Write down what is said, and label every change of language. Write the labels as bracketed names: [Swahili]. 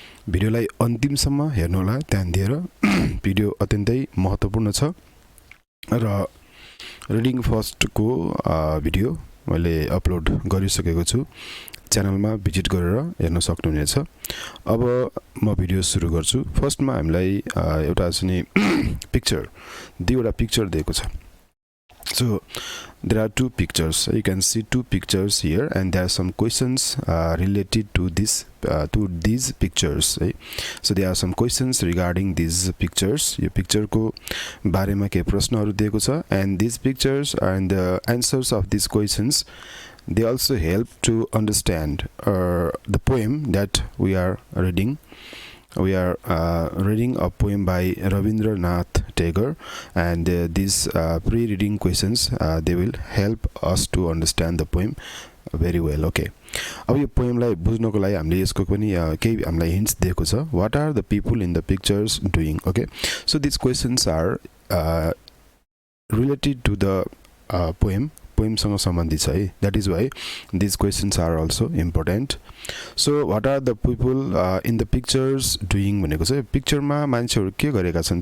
[Nepali] भिडियोलाई अन्तिमसम्म हेर्नु होला ध्यान दिएर। भिडियो अत्यन्तै महत्त्वपूर्ण छ र रिडिङ फर्स्ट को भिडियो मैले अपलोड गरिसकेको छु। च्यानलमा भिजिट गरेर हेर्न सक्नुहुनेछ। अब म भिडियो सुरु गर्छु। फर्स्टमा हामीलाई एउटा चाहिँ पिक्चर दुईवटा पिक्चर दिएको छ। [English] So there are two pictures. You can see two pictures here, and there are some questions related to these pictures. Right? So there are some questions regarding these pictures. [Nepali] यो picture को बारेमा के प्रश्नहरु दिएको छ, [English] and these pictures and the answers of these questions, they also help to understand the poem that we are reading. We are reading a poem by Rabindranath Tagore, and these pre-reading questions they will help us to understand the poem very well. [Nepali] Okay, अब यो पोएमलाई बुझ्नको लागि हामीले यसको पनि केही हामीलाई hints दिएको छ। [English] What are the people in the pictures doing? Okay, so these questions are related to the poem [Nepali] सँग सम्बन्धित छ है। [English] That is why these questions are also important. So what are the people in the pictures doing [Nepali] भनेको चाहिँ पिक्चरमा मान्छेहरु के गरेका छन्।